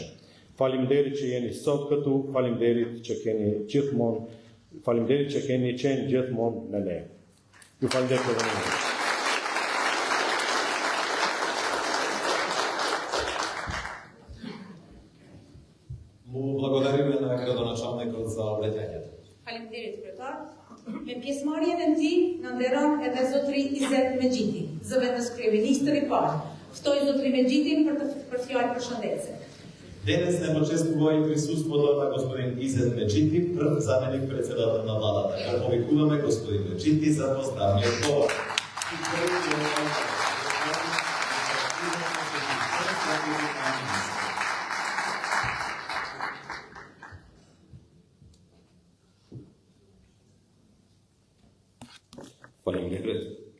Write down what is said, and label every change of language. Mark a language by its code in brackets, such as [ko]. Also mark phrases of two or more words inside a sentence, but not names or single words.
[sq] Faleminderit që jeni sot këtu, faleminderit që keni qenë gjithmonë me ne. Ju falenderoj për vëmendjen. [mk] Mu благодариме на градоначалникот за обраќањето. [sq] Faleminderit kryetar. Me pjesëmarrjen e tij na nderon edhe zotri Izet Mexhiti, zëvendës kryeministër i parë. Ftoj zotri Mexhitin për fjalë përshëndetse. [mk] Денес не почествува и присуството на господин Изет Меджити, прв заменик председател на владата. Го повикуваме господин Меджити за поздравниот говор. [sq] Faleminderit.